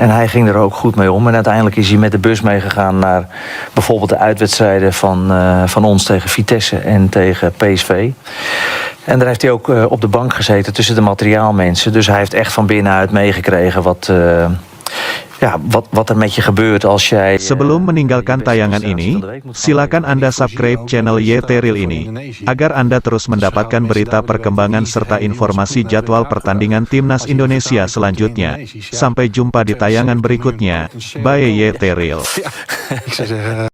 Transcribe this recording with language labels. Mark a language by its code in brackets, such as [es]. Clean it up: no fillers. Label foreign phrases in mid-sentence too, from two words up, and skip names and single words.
[nl] En hij ging er ook goed mee om. En uiteindelijk is hij met de bus meegegaan naar bijvoorbeeld de uitwedstrijden van ons tegen Vitesse en tegen PSV. En daar heeft hij ook op de bank gezeten tussen de materiaalmensen. Dus hij heeft echt van binnenuit meegekregen wat er met je gebeurt als jij... [id] Sebelum meninggalkan tayangan ini, silakan Anda subscribe channel YT-Real ini, agar Anda terus mendapatkan berita perkembangan serta informasi jadwal pertandingan Timnas Indonesia selanjutnya. Sampai jumpa di tayangan berikutnya. Bye YT-Real. [nl] Ik zou zeggen...